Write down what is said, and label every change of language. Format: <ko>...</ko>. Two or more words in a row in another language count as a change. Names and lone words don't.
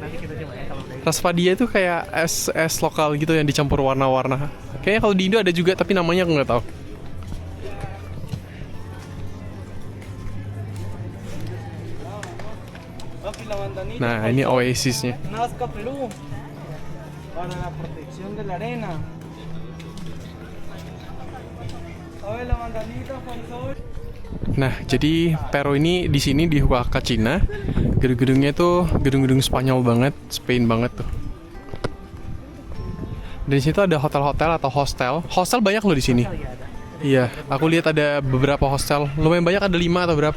<id>Nanti kita coba ya kalau udah. Raspadia itu kayak es lokal gitu yang dicampur warna-warna. Kayaknya kalau di Indo ada juga tapi namanya aku nggak tahu. Nah, ini oasisnya.</id> <es>Nazca Perú para la protección de la arena. A ver la mandanita, Juan Sol.</es> <id>Nah, jadi Peru ini di sini di Huacachina, gedung-gedungnya tuh gedung-gedung Spanyol banget, Spain banget tuh. Dan di situ ada hotel-hotel atau hostel. Hostel banyak loh di sini. Oh, iya ada. Iya, aku lihat ada beberapa hostel. Lumayan banyak, ada 5 atau berapa?</id>